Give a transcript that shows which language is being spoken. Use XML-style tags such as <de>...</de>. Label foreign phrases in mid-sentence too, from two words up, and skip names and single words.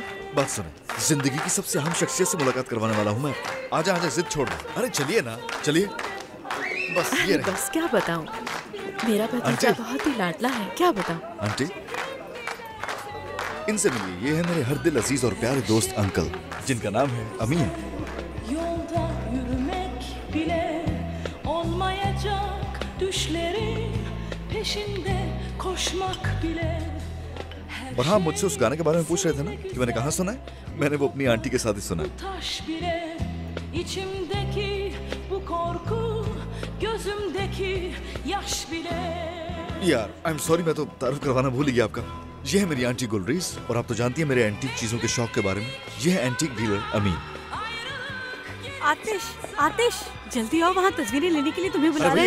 <hi>बात सुनो, जिंदगी की सबसे अहम शख्सियत से मुलाकात करवाने वाला हूँ मैं। आजा आजा, जिद छोड़ दो। अरे चलिए ना, चलिए। बस ये रहे। बस क्या बताऊं, मेरा भतीजा बहुत ही लाडला है। क्या बताऊं? आंटी, इनसे मिलिए। ये है मेरे हर दिल अजीज और प्यारे दोस्त अंकल, जिनका नाम है अमीन।</hi> <tr>Yolda yürümek bile olmayacak düşlerin peşinde koşmak bile.</tr> <hi>और हाँ, मुझसे उस गाने के बारे में पूछ रहे थे ना कि मैंने कहाँ सुना है? मैंने वो अपनी आंटी के साथ ही सुना है।</hi> <tr>Taş bile içimdeki bu korku gözümdeki yaş bile.</tr> <hi>यार</hi> <en>I am sorry,</en> <hi>मैं तो तारुफ करवाना भूल ही गया आपका। ये है मेरी आंटी गुलरीज, और आप तो जानती हैं मेरे एंटीक चीजों के शौक के बारे में। ये है</hi> <en>antique dealer</en> <hi>अमीन। आतिश, आतिश, जल्दी आओ, वहाँ तस्वीरें लेने के लिए तुम्हें बुला रहे हैं।</hi>